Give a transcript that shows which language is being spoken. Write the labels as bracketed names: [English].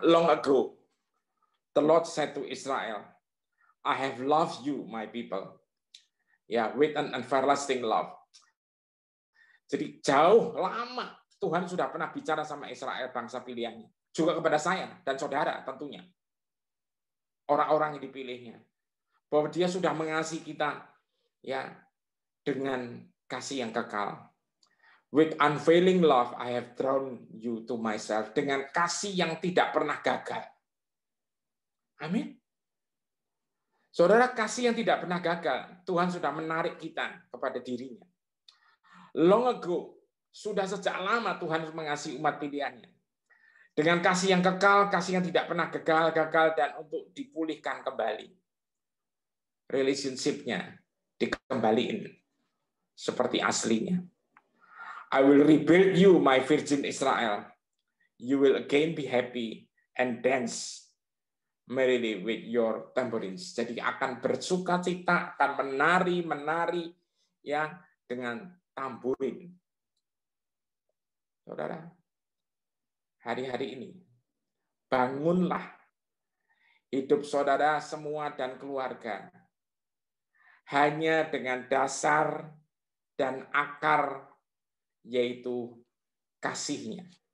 [English] Long ago, the Lord said to Israel, I have loved you, my people. Ya, with an everlasting love. [Indonesian] Jadi jauh lama Tuhan sudah pernah bicara sama Israel, bangsa pilihannya. Juga kepada saya dan saudara tentunya. Orang-orang yang dipilihnya. Bahwa dia sudah mengasihi kita ya dengan kasih yang kekal. [English] With unfailing love, I have drawn you to myself. [Indonesian] Dengan kasih yang tidak pernah gagal. Amin. Saudara, kasih yang tidak pernah gagal. Tuhan sudah menarik kita kepada dirinya. [English] Long ago, [Indonesian] sudah sejak lama Tuhan mengasihi umat pilihannya. Dengan kasih yang kekal, kasih yang tidak pernah gagal, dan untuk dipulihkan kembali. Relationship-nya dikembaliin seperti aslinya. [English] I will rebuild you, my virgin Israel. You will again be happy and dance merrily with your tambourines. [Indonesian] Jadi akan bersuka cita, akan menari ya dengan tamburin. Saudara, hari-hari ini bangunlah hidup saudara semua dan keluarga hanya dengan dasar dan akar yaitu kasihnya.